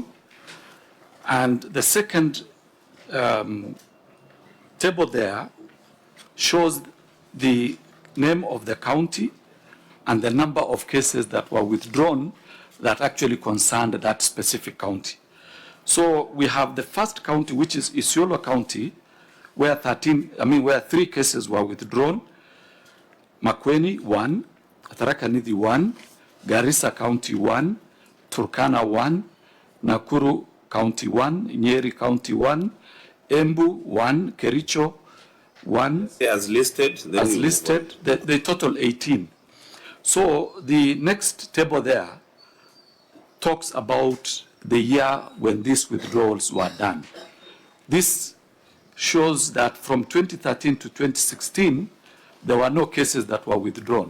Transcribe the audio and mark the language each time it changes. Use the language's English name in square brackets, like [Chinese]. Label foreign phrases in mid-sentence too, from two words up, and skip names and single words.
[English] And the second table there shows the name of the county and the number of cases that were withdrawn that actually concerned that specific county. So we have the first county, which is Isiolo County, where 3 cases were withdrawn. Makueni 1, Tharaka Nithi 1, Garissa County 1, Turkana 1, Nakuru County 1, Nyeri County 1, Embu 1, Kericho 1. As listed. The total 18. So the next table there talks about the year when these withdrawals were done. This shows that from 2013 to 2016, there were no cases that were withdrawn.